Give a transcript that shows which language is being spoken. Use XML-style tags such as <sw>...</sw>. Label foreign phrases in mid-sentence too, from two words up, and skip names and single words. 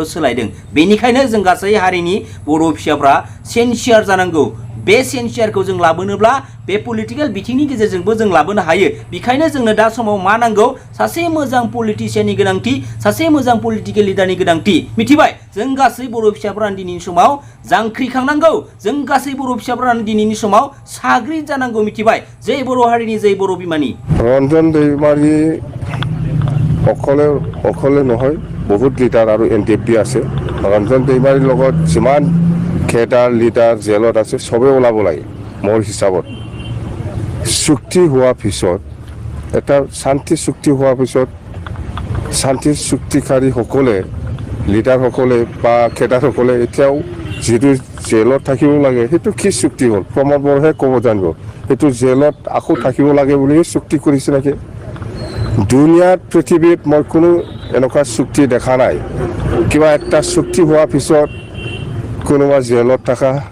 <brx>सोलायदों बेनिखायनो जों गासै हारिनि बर' फिसाफ्रा सेन्सियार जानांगौ बे सेन्सियारखौ जों लाबोनोब्ला बे पलिटिकेल बिथिंनि गेजेरजोंबो जों लाबोनो हायो बेखायनो जोंनो दा समाव मा नांगौ सासे मोजां पलिटिशियाननि गोनांथि सासे मोजां</brx> <en>political leaderni</en> <brx>गोनांथि मिथिबाय जों गासै बर' फिसाफोरानो दिनैनि समाव जांख्रिखांनांगौ जों गासै बर' फिसाफोरानो दिनैनि समाव साग्रिद जानांगौ मिथिबाय जै बर' हारिनि जै बर' बिमानि</brx> <as>रन्जन दैमारि অকলে নহয় বহুত লিডাৰ আৰু NDP আছে ৰঞ্জন दैमारिৰ লগত যিমান</as> <en>cadre leader</en> <as>জেলত আছে সবে ওলাব লাগে মোৰ হিচাপত চুক্তি হোৱাৰ পিছত এটা শান্তি চুক্তি হোৱাৰ পিছত শান্তি চুক্তিকাৰীসকলে লিডাৰসকলে বা কেডাৰসকলে এতিয়াও যিটো জেলত থাকিব লাগে সেইটো কি চুক্তি হ'ল প্ৰমোদ বৰহে ক'ব জানিব সেইটো জেলত আকৌ থাকিব লাগে বুলি চুক্তি কৰিছে নেকি দুনিয়াত পৃথিৱীত মই কোনো এনেকুৱা চুক্তি দেখা নাই কিবা একটা চুক্তি হোৱাৰ পিছত কোনোবা জেলত থকা</as>